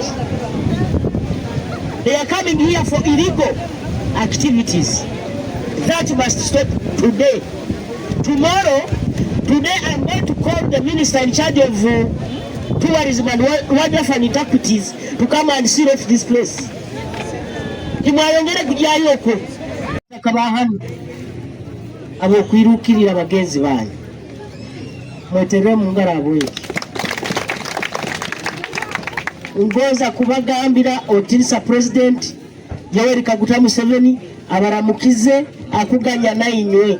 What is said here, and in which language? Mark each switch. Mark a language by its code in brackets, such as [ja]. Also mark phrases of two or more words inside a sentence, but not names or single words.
[en] They are coming here for illegal activities. That must stop today. Today I'm going to call the minister in charge of tourism and wildlife and antiquities to come and seal off this place. [nyo] Kimwayongere kujayo ko. Kabahanu abo kwirukirira bagenzi banyu. Mwetere mu ngarabo iki. Ngoza kubagambira otirisa president Yoweri Kaguta Museveni abaramukize akuganya nayinywe.